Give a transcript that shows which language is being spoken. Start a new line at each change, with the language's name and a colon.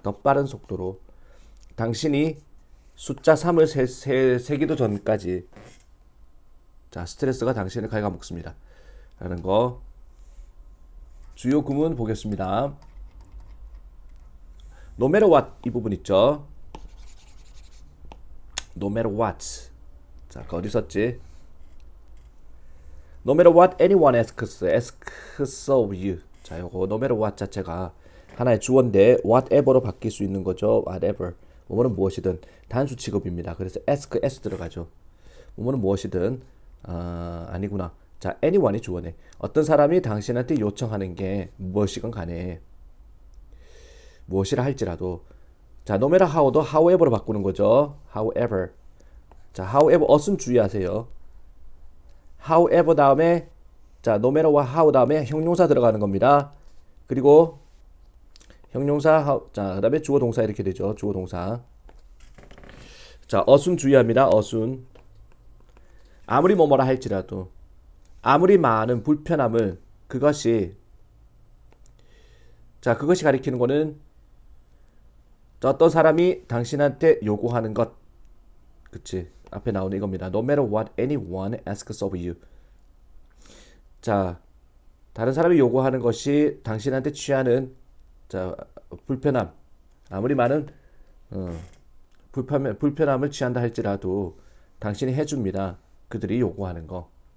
Korean: 더 빠른 속도로 당신이 숫자 3을 세기도 전까지 자, 스트레스가 당신을 갉아먹습니다. 라는 거 주요 구문 보겠습니다.
English: No matter what
Korean: 이 부분 있죠.
English: No matter what
Korean: 자, 그 어디 썼지?
English: No matter what anyone asks of you.
Korean: 자, 요거
English: no matter what
Korean: 자체가 하나의 주어인데 whatever로 바뀔 수 있는 거죠. whatever. 뭐뭐는 무엇이든 단수 취급입니다. 그래서 ask s 들어가죠. 뭐뭐는 무엇이든 아니구나. 자, anyone이 주어네. 어떤 사람이 당신한테 요청하는 게 무엇이건 간에 무엇이라 할지라도 자,
English: no matter how
Korean: 도 however로 바꾸는 거죠. however. 자, however ot은 주의하세요. however 다음에 자,
English: no matter what how
Korean: 다음에 형용사 들어가는 겁니다. 그리고 형용사 how, 자, 그다음에 주어 동사 이렇게 되죠. 주어 동사. 자, ot은 주의합니다. ot은 아무리 뭐뭐라 할지라도 아무리 많은 불편함을 그것이 자, 그것이 가리키는 거는 어떤 사람이 당신한테 요구하는 것 그치 앞에 나오는 이겁니다.
English: No matter what anyone asks of you.
Korean: 자, 다른 사람이 요구하는 것이 당신한테 취하는 자, 불편함 아무리 많은 불편함을 취한다 할지라도 당신이 해줍니다. 그들이 요구하는 거.